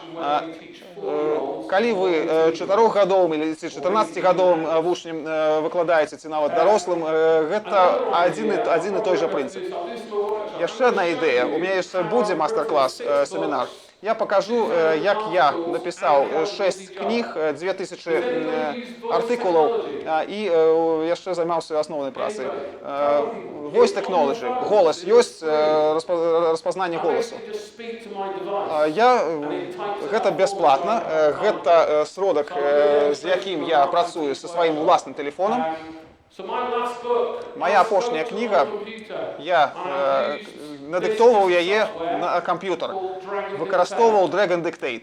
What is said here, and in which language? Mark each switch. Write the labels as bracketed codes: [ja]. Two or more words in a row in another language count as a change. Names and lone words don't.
[be] Калі вы 4-гадовым или 14-гадовым вучнем выкладаеце, ці нават дарослым, гэта адзін і той жа прынцып. Яшчэ адна ідэя. У мяне яшчэ будзе мастер-клас, семінар. [ru] Я покажу, [be] як я [ru] написал 6 книг, 2000 артикулов [be] і яшчэ займаўся асноўнай працай. [en] Voice technology, [be] голос ёсць, распазнанне голосу. Гэта бясплатна, гэта сродак, з якім я працую са сваім уласным тэлефонам. Моя апошняя кніга, я надыктоўваў яе на камп'ютар, выкарыстоўваў Dragon Dictate.